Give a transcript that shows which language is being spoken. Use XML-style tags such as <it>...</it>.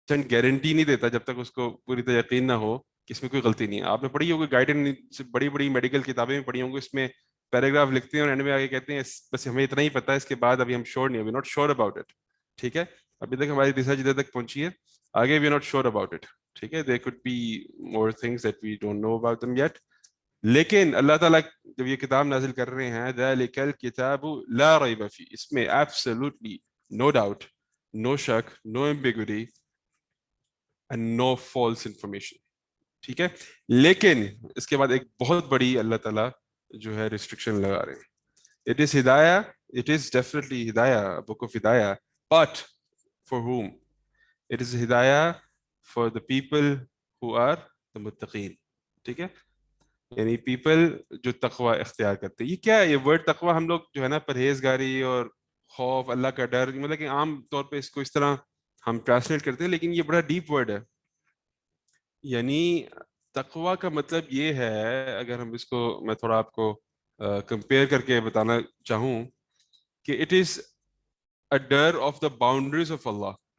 <ur>Guarantee نہیں دیتا جب تک اس کو پوری طرح یقین نہ ہو کہ اس میں کوئی غلطی نہیں ہے آپ نے پڑھی ہوگی گائیڈنس بڑی بڑی میڈیکل کتابیں بھی پڑھی ہوں گی اس میں پیراگراف لکھتے ہیں اور اینڈ میں آگے کہتے ہیں بس ہمیں اتنا ہی پتہ ہے اس کے بعد ابھی ہم شور نہیں</ur> <en>not sure about it</en> <ur>ٹھیک ہے ابھی تک ہماری ریسرچ ادھر تک پہنچی ہے آگے</ur> <en>we are not sure about it</en> <ur>ٹھیک ہے,</ur> <en>there could be more things that we don't know about them yet.</en> <ur>لیکن اللہ تعالیٰ جب یہ کتاب نازل کر رہے ہیں</ur> <ar>ذَلِكَ الْكِتَابُ لَا رَيْبَ فِيهِ,</ar> <ur>اس میں</ur> <en>absolutely no doubt, no</en> <ur>شک,</ur> <en>no ambiguity and no false information.</en> <ur>ٹھیک ہے, لیکن اس کے بعد ایک بہت بڑی اللہ تعالیٰ جو ہے ریسٹرکشن لگا رہے ہیں.</ur> <en>It is ہدایہ, it is definitely ہدایہ, a book of ہدایہ, but for whom? It is ہدایہ for the people who are the متقین.</en> <ur>ٹھیک ہے, یعنی پیپل جو تقوی اختیار کرتے ہیں. یہ کیا ہے یہ ورڈ تقوی؟ ہم لوگ جو ہے نا پرہیزگاری اور خوف, اللہ کا ڈر, مطلب کہ عام طور پہ اس کو اس طرح ہم ٹرانسلیٹ کرتے ہیں, لیکن یہ بڑا ڈیپ ورڈ ہے. یعنی تقوی کا مطلب یہ ہے, اگر ہم اس کو میں تھوڑا آپ کو کمپیئر کر کے بتانا چاہوں, کہ</ur> <en>It is a ڈر of the boundaries of Allah.</en>